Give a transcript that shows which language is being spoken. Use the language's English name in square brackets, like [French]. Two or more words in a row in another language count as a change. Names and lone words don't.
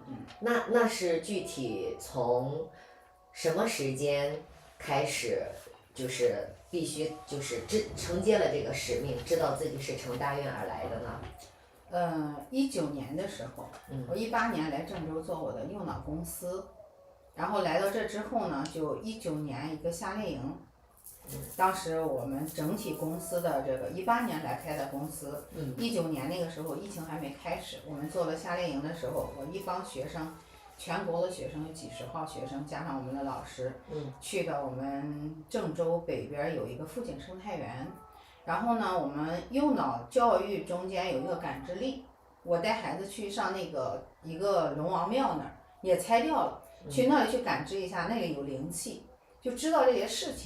[Chinese] 那是具體從什麼時間開始，就是必須就是承接了這個使命，知道自己是成大願而來的呢？ 19年的时候，我18年来郑州做我的右脑公司，然后来到这之後呢，就19年一個夏令營。當時我們整體公司的這個18年來開的公司，19年那個時候疫情還沒開始，我們做了夏令營的時候，我一幫學生，全國的學生有幾十號學生，加上我們的老師，去到我們鄭州北邊有一個富錦生態園，然後呢，我們右腦教育中間有一個感知力，我帶孩子去上那個一個龍王廟那兒，也拆掉了，去那裡去感知一下，那裡有靈氣，就知道這些事情。